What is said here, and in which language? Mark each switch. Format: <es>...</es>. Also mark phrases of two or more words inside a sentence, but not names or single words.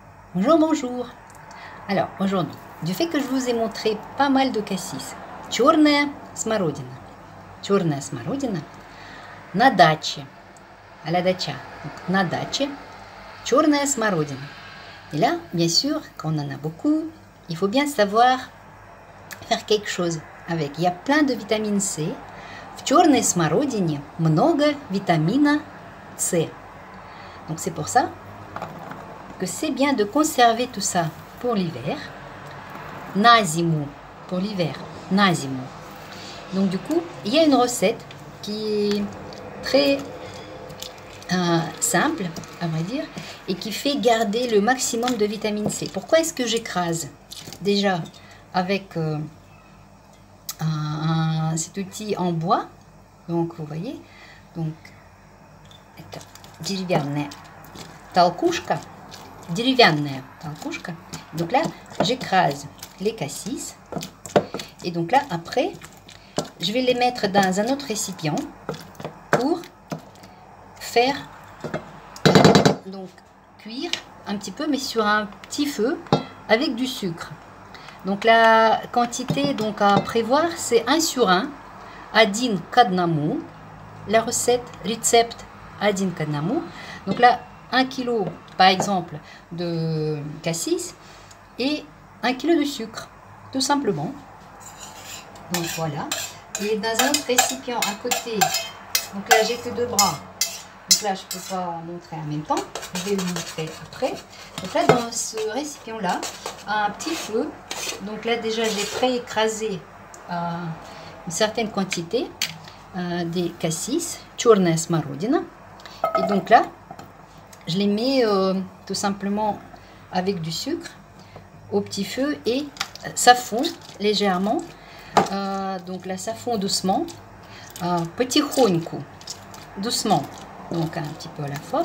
<fr>Bonjour, bonjour. Alors, aujourd'hui, du fait que je vous ai montré pas mal de cassis,</fr> <ru>черная смородина. Черная смородина на даче,</ru> <fr>à la dacha. Donc,</fr> <ru>на даче, черная смородина.</ru> <fr>Et là, bien sûr, quand on en a beaucoup, il faut bien savoir faire quelque chose avec. Il y a plein de vitamine C.</fr> <ru>В черной смородине много витамина С.</ru> <fr>Donc, c'est pour ça que c'est bien de conserver tout ça pour l'hiver.</fr> <ru>На зиму,</ru> <fr>pour l'hiver,</fr> <ru>на зиму.</ru> <fr>Donc du coup, il y a une recette qui est très simple, à vrai dire, et qui fait garder le maximum de vitamine C. Pourquoi est-ce que j'écrase? Déjà, avec cet outil en bois, donc vous voyez, donc,</fr> <ru>деревянная толкушка. Деревянная толкушка.</ru> <fr>Donc là, j'écrase les cassis. Et donc là, après, je vais les mettre dans un autre récipient pour faire donc cuire un petit peu, mais sur un petit feu avec du sucre. Donc la quantité donc à prévoir, c'est 1 sur 1,</fr> <ru>один к одному.</ru> <fr>La recette,</fr> <ru>recept, один к одному.</ru> <fr>Donc là, 1 kg par exemple de cassis et 1 kg de sucre, tout simplement. Donc voilà. Et dans un autre récipient à côté, donc là j'ai que 2 bras, donc là je ne peux pas montrer en même temps, je vais le montrer après. Donc là dans ce récipient là, à un petit feu, donc là déjà j'ai pré-écrasé une certaine quantité des cassis,</fr> <ru>черная смородина.</ru> <fr>Et donc là, je les mets tout simplement avec du sucre au petit feu et ça fond légèrement. Donc là, ça fond doucement.</fr> <ru>Потихоньку, doucement.</ru> <fr>Donc un petit peu à la fois.</fr>